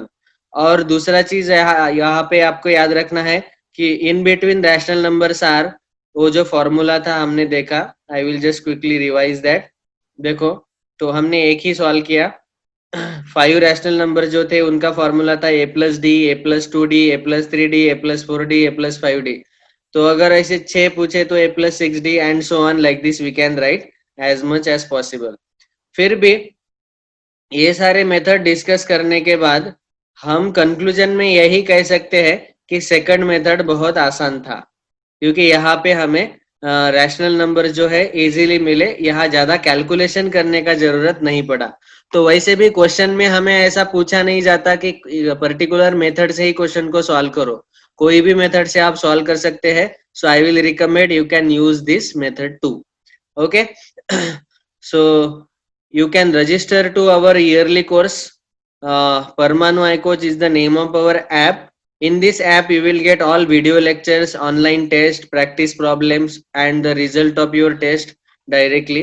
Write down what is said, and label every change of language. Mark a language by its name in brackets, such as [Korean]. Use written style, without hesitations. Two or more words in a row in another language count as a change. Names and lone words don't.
[Hindi] और दूसरा चीज यहाँ पे आपको याद रखना है कि [English] in between rational numbers are, [Hindi] वो जो फॉर्मूला था हमने देखा, [English] I will just quickly revise that. [Hindi] देखो, तो हमने एक ही सॉल्व किया, 5 [English] rational number [Hindi] जो थे उनका फॉर्मूला था a+d, a+2d, a+3d, a+4d, a+5d। तो अगर ऐसे 6 पूछे तो a+6d [English] and so on like this we can write as much as possible. [Hindi] फिर भी ये सारे मेथड डिस्कस करने के बाद हम कंक्लूजन में यही कह सकते हैं कि [English] second method [Hindi] बहुत आसान था, क्योंकि यहाँ पे हमें [English] rational number [Hindi] जो है इजीली मिले, यहाँ ज्यादा कैलकुलेशन करने का जरूरत नहीं पड़ा। तो वैसे भी क्वेश्चन में हमें ऐसा पूछा नहीं जाता कि [English] particular method [Hindi] से ही क्वेश्चन को सॉल्व करो, कोई भी मेथड से आप सॉल्व कर सकते हैं। [English] So I will recommend you can use this method too. Okay, so you can register to our yearly course. Parmanu iCoach is the name of our app. In this app you will get all video lectures, online test, practice problems and the result of your test directly.